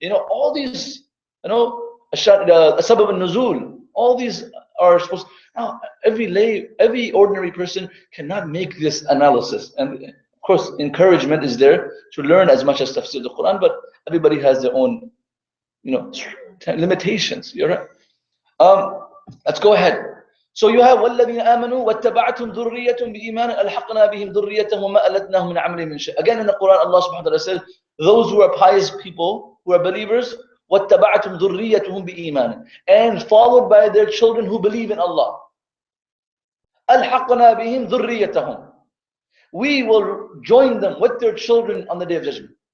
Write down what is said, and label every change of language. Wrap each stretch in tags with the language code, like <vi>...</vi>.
<en>All these, sabab al-nuzul, all these are supposed. Now, every ordinary person cannot make this analysis. And of course, encouragement is there to learn as much as tafsir the Quran, but everybody has their own, limitations. You're right. Let's go ahead. So you have</en> <ar>وَالَّذِينَ آمَنُوا وَاتَّبَعَتْهُمْ ذُرِّيَّتُهُمْ بِإِيمَانٍ أَلْحَقْنَا بِهِمْ ذُرِّيَّتَهُمْ وَمَا أَلَتْنَاهُمْ مِنْ عَمَلِهِمْ مِنْ شَيْءٍ.</ar> <en>Again in the Quran, Allah subhanahu wa ta'ala says, those who are pious people, who are believers,</en> <ar>وَاتَّبَعَتْهُمْ ذُرِّيَّتُهُمْ بِإِيمَانٍ,</ar> <en>and followed by their children who believe in Allah.</en> <ar>أَلْحَقْنَا بِهِمْ ذُرِّيَّتَهُمْ,</ar> <en>we will join them with their children on the Day of Judgment.</en>